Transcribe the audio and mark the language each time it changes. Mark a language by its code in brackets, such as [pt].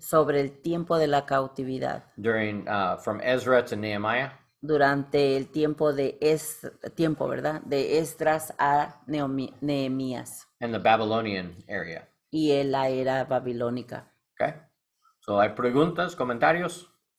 [es] sobre el tiempo de la cautividad [en] during from Ezra to Nehemiah. [es] durante el tiempo ¿verdad? De Esdras a Nehemías [en] And the Babylonian area. [es] y en la era babilónica. [en] Okay. [es] So hay preguntas, comentarios.